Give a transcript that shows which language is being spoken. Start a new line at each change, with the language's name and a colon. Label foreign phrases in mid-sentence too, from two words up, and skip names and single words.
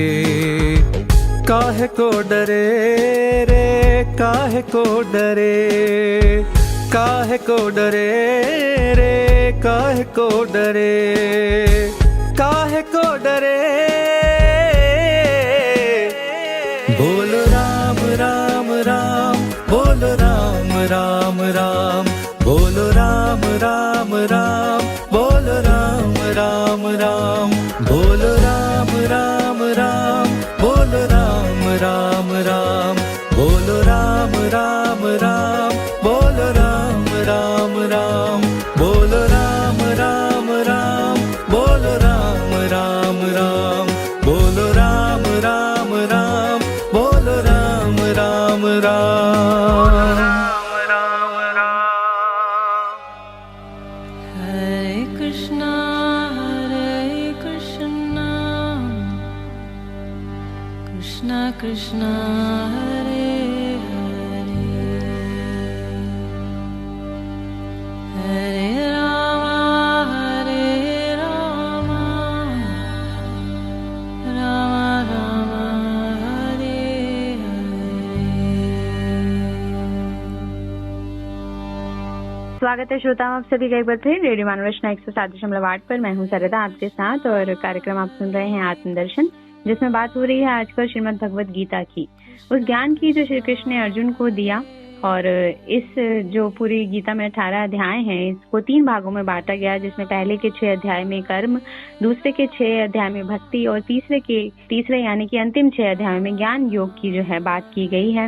Hindi: काहे को डरे रे, काहे को डरे, काहे को डरे रे, काहे को डरे, काहे को डरे। बोलो राम राम राम राम, बोलो राम राम राम, बोलो राम राम राम, बोलो राम राम राम, बोलो राम राम राम, बोलो राम राम राम, बोलो राम राम राम, बोलो राम राम राम, बोलो राम राम राम, बोलो राम राम राम, बोलो राम राम राम। राम राम
Sanskrit: हरे कृष्ण, कृष्ण कृष्ण, हरे हरे, हरे राम, राम राम, हरे हरे।
Hindi: स्वागत है श्रोताओं, आप सभी का एक बार फिर रेडियो मानवरचना 107.8 पर। मैं हूँ सरिता आपके साथ और कार्यक्रम आप सुन रहे हैं आत्मदर्शन, जिसमें बात हो रही है आजकल श्रीमद् भगवत गीता की, उस ज्ञान की जो श्री कृष्ण ने अर्जुन को दिया। और इस जो पूरी गीता में 18 अध्याय हैं, इसको 3 भागों में बांटा गया, जिसमें पहले के 6 अध्याय में कर्म, दूसरे के 6 अध्याय में भक्ति और तीसरे यानी कि अंतिम 6 अध्याय में ज्ञान योग की जो है बात की गई है।